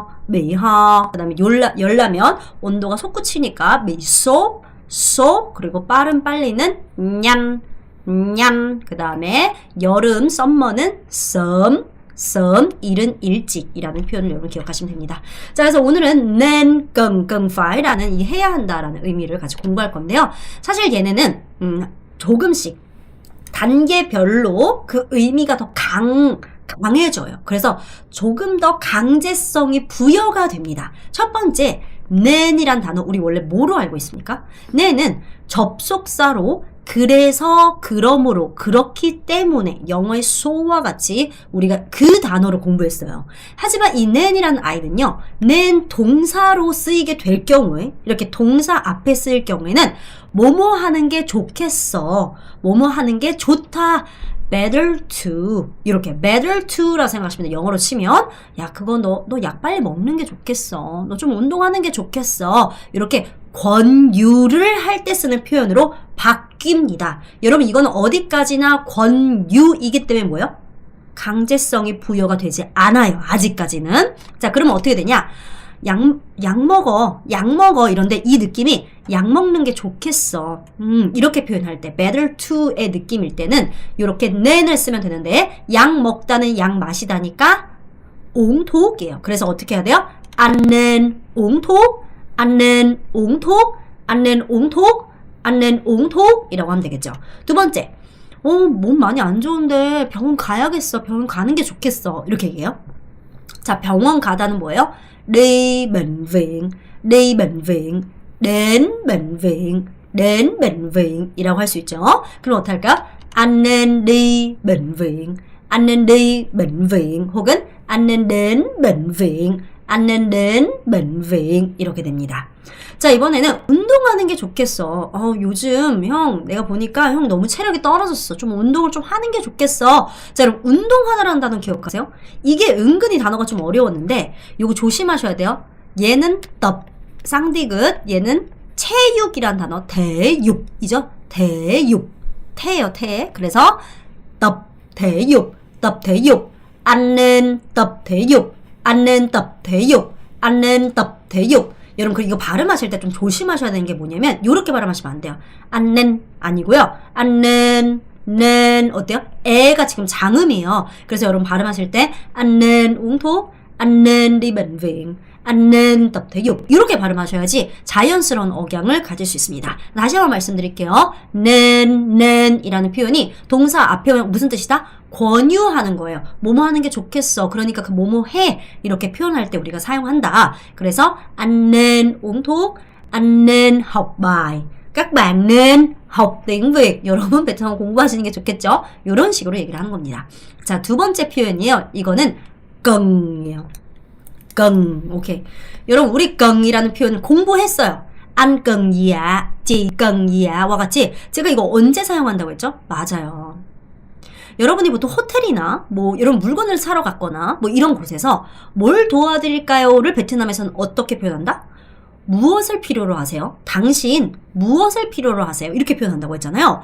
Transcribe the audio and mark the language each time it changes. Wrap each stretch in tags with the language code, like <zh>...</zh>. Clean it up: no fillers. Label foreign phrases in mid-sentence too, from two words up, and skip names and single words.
<ko>그 다음에 열라면 온도가 솟구치니까 메이소, 그리고 빨리는 냠. 그 다음에 여름 썸머는 일은 일찍이라는 표현을 여러분 기억하시면 됩니다. 자, 그래서 오늘은</ko> <vi>nên cần phải</vi> <ko>이 해야 한다라는 의미를 같이 공부할 건데요. 사실 얘네는 조금씩 단계별로 그 의미가 더 강해져요. 그래서 조금 더 강제성이 부여가 됩니다. 첫 번째, nen이란 단어 우리 원래 뭐로 알고 있습니까? nen은 접속사로 그래서, 그러므로, 그렇기 때문에 영어의 so와 같이 우리가 그 단어를 공부했어요. 하지만 이 then이라는 아이는요, then 동사로 쓰이게 될 경우에, 이렇게 동사 앞에 쓰일 경우에는 뭐뭐 하는 게 좋겠어, 뭐뭐 하는 게 좋다,</ko> <en>better to,</en> <ko>이렇게</ko> <en>better to</en> <ko>라고 생각하시면 영어로 치면 야, 그거 너 약 빨리 먹는 게 좋겠어, 너 좀 운동하는 게 좋겠어, 이렇게 권유를 할 때 쓰는 표현으로 바뀝니다. 여러분, 이거는 어디까지나 권유이기 때문에 뭐예요? 강제성이 부여가 되지 않아요. 아직까지는. 자, 그러면 어떻게 되냐? 약 먹어 이런데 이 느낌이 약 먹는 게 좋겠어. 이렇게 표현할 때</ko> <en>better to</en> <ko>의 느낌일 때는 이렇게 than을 쓰면 되는데 약 먹다는 약 마시다니까</ko> <vi>uống thuốc</vi> <ko>이에요. 그래서 어떻게 해야 돼요?</ko> <vi>Anh nên uống thuốc, anh nên uống thuốc, anh nên uống thuốc, anh nên uống thuốc</vi> <ko>이라고 하면 되겠죠. 두 번째, 몸 많이 안 좋은데 병원 가야겠어. 병원 가는 게 좋겠어. 이렇게 얘기해요. 자, 병원 가다는 뭐예요?</ko> <vi>đi bệnh viện, đi bệnh viện, đến bệnh viện, đến bệnh viện</vi> <ko>이라고 할 수 있죠. 그럼 어떻게 할까?</ko> <vi>Anh nên đi bệnh viện, anh nên đi bệnh viện 혹은 anh nên đến bệnh viện, anh nên đến bệnh viện</vi> <ko>이렇게 됩니다. 자, 이번에는 운동하는 게 좋겠어. 요즘 형 내가 보니까 형 너무 체력이 떨어졌어. 좀 운동을 좀 하는 게 좋겠어. 자, 여러분 운동하다라는 단어 기억하세요? 이게 은근히 단어가 좀 어려웠는데 요거 조심하셔야 돼요. 얘는 tập, 쌍디귿. 얘는 체육이란 단어 대육이죠. 대육. 태예요, 태. 그래서</ko> <vi>tập thể dục, tập thể dục. Anh nên tập thể dục, anh nên tập thể dục, anh nên tập thể dục.</vi> <ko>여러분, 그리고 이거 발음하실 때 좀 조심하셔야 되는 게 뭐냐면 요렇게 발음하시면 안 돼요. 안는 아니고요. 안는 는 어때요? 애가 지금 장음이에요. 그래서 여러분 발음하실 때 안는 웅토, 안는</ko> <vi>đi bệnh viện,</vi> <ko>안는</ko> <vi>tập thể dục</vi> <ko>이렇게 발음하셔야지 자연스러운 억양을 가질 수 있습니다. 다시 한번 말씀드릴게요. 는 이라는 표현이 동사 앞에 무슨 뜻이다? 권유하는 거예요. 뭐뭐 하는 게 좋겠어. 그러니까 그 뭐뭐 해 이렇게 표현할 때 우리가 사용한다.</ko> <vi>그래서 anh nên uống thuốc, anh nên học bài, các bạn nên học tiếng Việt.</vi> <ko>여러분 베트남어 공부하시는 게 좋겠죠? 이런 식으로 얘기를 하는 겁니다. 자, 두 번째 표현이에요. 이거는 cần 이에요. cần. 오케이. 여러분 우리 cần 이라는 표현을 공부했어요.</ko> <vi>anh cần gì ạ? chị cần gì ạ?</vi> <ko>와 같이 제가 이거 언제 사용한다고 했죠? 맞아요. 여러분이 보통 호텔이나 뭐 이런 물건을 사러 갔거나 뭐 이런 곳에서 뭘 도와드릴까요?를 베트남에서는 어떻게 표현한다? 무엇을 필요로 하세요? 당신 무엇을 필요로 하세요? 이렇게 표현한다고 했잖아요.</ko>